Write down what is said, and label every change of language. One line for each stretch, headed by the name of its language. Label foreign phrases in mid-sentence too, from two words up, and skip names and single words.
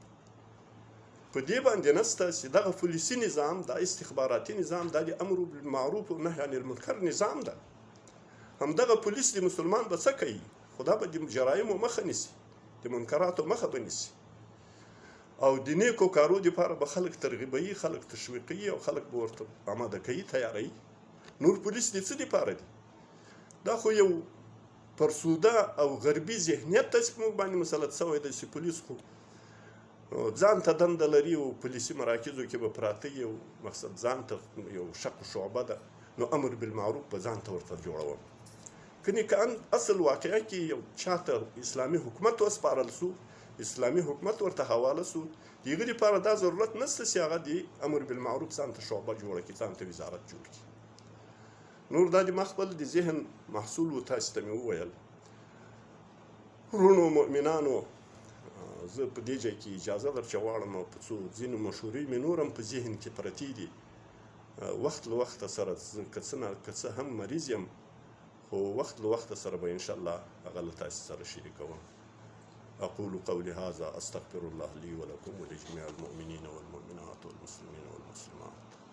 Pashto: په دې باندې نشته چې دغه پولیسي نظام دا استخباراتي نظام دا د
Arabic: امر بالمعروف
Pashto: او
Arabic: نهی عن المنکر
Pashto: نظام ده همدغه پولیس د مسلمان به څه کوي خدا به د جرایمو مخه نیسي د منکراتو مخه به نیسي او د نیکو کارو دپاره به خلک ترغیبوي خلک تشویقوي او خلک به ورته آماده کوي تیاروي نور پولیس د څه دپاره دي دا خو یو فرسوده او غربي ذهنیت ته چې موږ باندې مسلط شوی دی چې پولیس خو ځان ته دنده لري او پولیسي مراکزو کې به پراته یو مقصد ځان ته یو شق شعبه ده نو
Arabic: امر بالمعروف
Pashto: به ځان ته ورته جوړوم کنی که اصل واقعه کې یو چاته اسلامي حکومت وسپارل سو اسلامي حکومت ورته حواله سو د هغې لپاره دا ضرورت نشته چې هغه د
Arabic: امر بالمعروف
Pashto: ځان ته شعبه جوړه کړي ځان ته وزارت جوړ کړي نور دا د ما خپل د ذهن محصول و تاسو ته مې وویل ورونو مؤمنانو زه په دې ځای کې اجازه در چې غواړم او په څو ځینو مشورې مې نور هم په ذهن کې پرتې دي وخت له وخته سره که څه هم مریض یم خو وقت له وخت سره به
Arabic: ان شاء الله
Pashto: هغه له تاسو سره شریکوم
Arabic: اقول قولي هذا استغفر الله لي ولكم ولجميع المؤمنين والمؤمنات والمسلمين والمسلمات